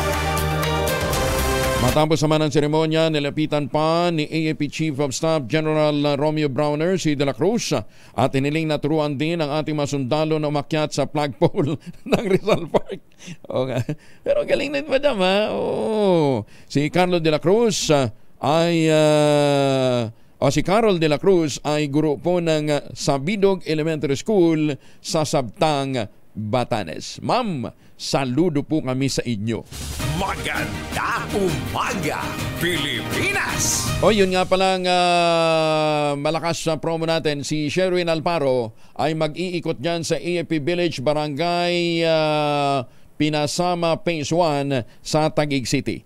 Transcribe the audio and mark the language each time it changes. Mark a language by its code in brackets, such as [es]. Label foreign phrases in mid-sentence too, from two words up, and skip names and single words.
[tl] Matapos naman ang seremonya, nilapitan pa ni AFP [en] Chief of Staff [tl] General Romeo Browner si De La Cruz at iniling na turuan din ang ating mga sundalo na umakyat sa flagpole ng Rizal Park. Okay. Pero galing na madam ha. Oh. Si Carol de la Cruz si Carol de la Cruz ay guro po ng Sabidog Elementary School sa Sabtang, Batanes. Ma'am, saludo po kami sa inyo. Maganda umaga, Pilipinas! O yun nga palang malakas sa promo natin, si Sherwin Alparo ay mag-iikot dyan sa AFP Village, Barangay Pinasama Phase 1 sa Taguig City.